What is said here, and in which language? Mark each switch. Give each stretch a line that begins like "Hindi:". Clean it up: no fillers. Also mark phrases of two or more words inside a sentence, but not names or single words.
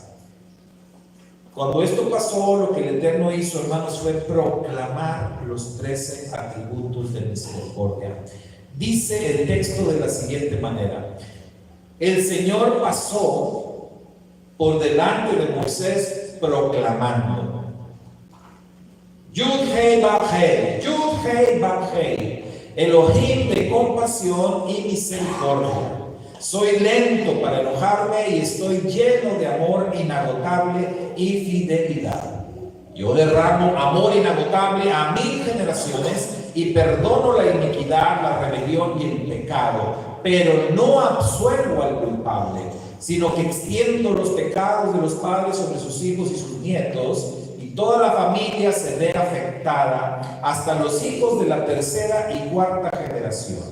Spanish: Cuando esto pasó, lo que el Eterno hizo, hermanos, fue proclamar los 13 atributos de misericordia. Dice el texto de la siguiente manera: el Señor pasó por delante de Moisés proclamando: Yud Hei Vav Hei, Yud Hei Vav Hei, Elohim de compasión y misericordia. Soy lento para enojarme y estoy lleno de amor inagotable y fidelidad. Yo derramo amor inagotable a 1000 generaciones y perdono la iniquidad, la rebelión y el pecado, pero no absuelvo al culpable, sino que extiendo los pecados de los padres sobre sus hijos y sus nietos, y toda la familia se ve afectada hasta los hijos de la tercera y cuarta generación.